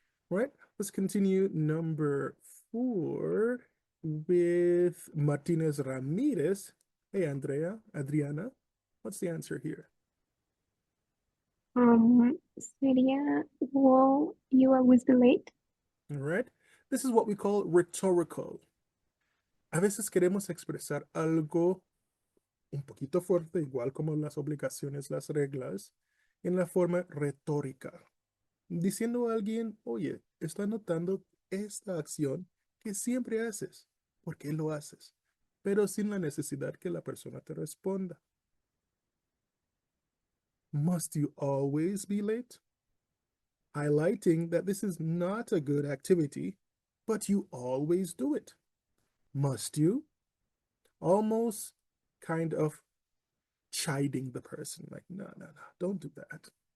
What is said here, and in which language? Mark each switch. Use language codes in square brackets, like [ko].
[en] All right, let's continue. Number 4 with Martinez Ramirez. Hey, Andrea, Adriana, what's the answer here? [es] Sería, [en] will you always be late? All right. This is what we call rhetorical. [es] A veces queremos expresar algo un poquito fuerte, igual como las obligaciones, las reglas, en la forma retórica, diciendo a alguien, oye, estoy notando esta acción que siempre haces. ¿Por qué lo haces? Pero sin la necesidad que la persona te responda. [en] Must you always be late? Highlighting that this is not a good activity, but you always do it. Must you? Almost kind of chiding the person, like, no, no, no, don't do that.